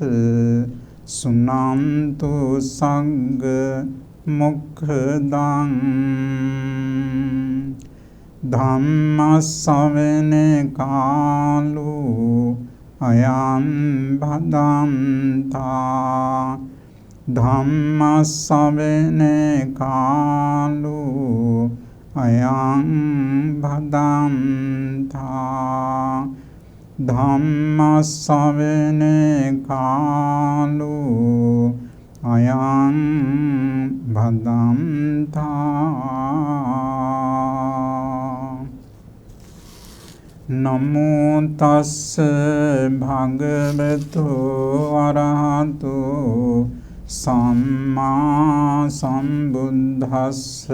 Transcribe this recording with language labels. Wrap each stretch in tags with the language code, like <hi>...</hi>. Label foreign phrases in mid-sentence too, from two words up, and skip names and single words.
<pi>සුනන්තු සංඝ මොක්ඛදං ධම්ම ශ්‍රවණ කාලෝ අයං භදන්තා ධම්ම ශ්‍රවණ කාලෝ අයං භදන්තා ධම්ම ශ්‍රවණ කාලෝ අයං භදන්තා. නමෝ තස්ස භගවතු අරහතු සම්මා සම්බුද්දස්ස.</pi>